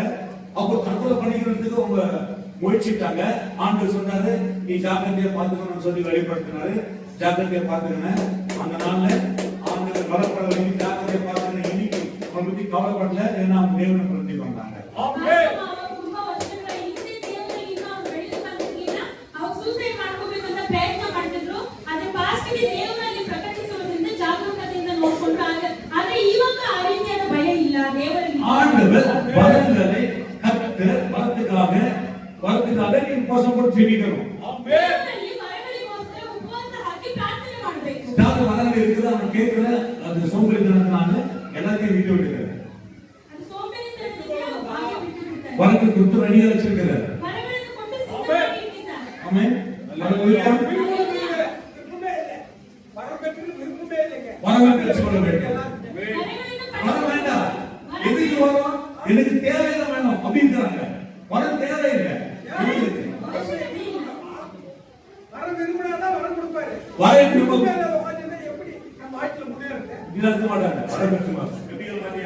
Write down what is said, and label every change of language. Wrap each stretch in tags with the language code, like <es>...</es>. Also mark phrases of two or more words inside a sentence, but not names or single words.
<ta>அப்போ தற்கொலை பண்ணிக்கிறதுக்கு அவங்க முயற்சிட்டாங்க. ஆண்டவர் சொன்னாரு, நீ ஜாக்கிரதையா பார்த்துக்கணும்னு சொல்லி வெளிப்படுத்தினாரு. ஜாக்கிரதையா பார்த்துக்கணும். அந்த நாள்ல ஆண்டவர் வரப்பட வேண்டி ஜாக்கிரதையா பார்த்துக்கணும். இன்னைக்கு அவங்க பத்தி கவலைப்படல, ஏன்னா தேவனை பிரதி வந்தாங்க.</ta> <kn>ತುಂಬಾ ವರ್ಷಗಳ ಹಿಂದೆ ದೇವರಲ್ಲಿ ಇನ್ನೂ ಅವ್ರು ಬೆಳೆದು ಬಂದಿರ್ಲಿಲ್ಲ. ಅವ್ರು ಸೂಸೈಡ್ ಮಾಡ್ಕೋಬೇಕಂತ ಪ್ರಯತ್ನ ಮಾಡ್ತಿದ್ರು. ಆದ್ರೆ ಪಾಸ್ಟ್ಗೆ ದೇವರಲ್ಲಿ ಪ್ರಕಟಿಸುವುದರಿಂದ ಜಾಗರೂಕತೆಯಿಂದ ನೋಡ್ಕೊಂಡ್ರು. ಆದ್ರೆ ಇವಾಗ ಆ ರೀತಿಯಾದ ಭಯ ಇಲ್ಲ ದೇವರಲ್ಲಿ.</kn> <ta>ஆண்டவர் வரங்களை கர்த்தர் வரத்துக்காக நீ உபவாசம் போட்டு ஜெபிக்கணும்.</ta> <kn>ದೇವರಲ್ಲಿ ವರಗಳಿಗೋಸ್ಕರ ಉಪವಾಸ ಹಾಕಿ ಪ್ರಾರ್ಥನೆ ಮಾಡಬೇಕು.</kn> <ta>ஏதாவது வரங்கள் இருக்குது, அவன் கேட்கல, அது சோம்பேறித்தனத்தினால எல்லாத்தையும் விட்டு விடுகிறார்.</ta> <kn>ಅದು ಸೋಂಬೇರಿತನದಿಂದ ಹಾಗೆ ಬಿಟ್ಟು ಬಿಡ್ತಾರೆ.</kn> <ta>வரங்கள் கொடுத்து ரெடியா வச்சிருக்கிறார்.</ta> <kn>ವರಗಳನ್ನು ಕೊಟ್ಟು ಸಿದ್ಧವಾಗಿ ಇಟ್ಟಿದ್ದಾರೆ.</kn> <ta>ஆமென், ஹalleluya. வரங்கள் பெற்றுக்கொள்ள வேண்டும். வரம் வேண்டாம், எதுக்கு வரும்? எனக்கு தேவையில்லை வேணும் அப்படின்றாங்க. வரம் தேவையில்லை. வரம் திரும்ப இருக்க மாட்டாங்க. வரம் பெற்றுவாங்க. எப்படி மாட்டியா?</ta>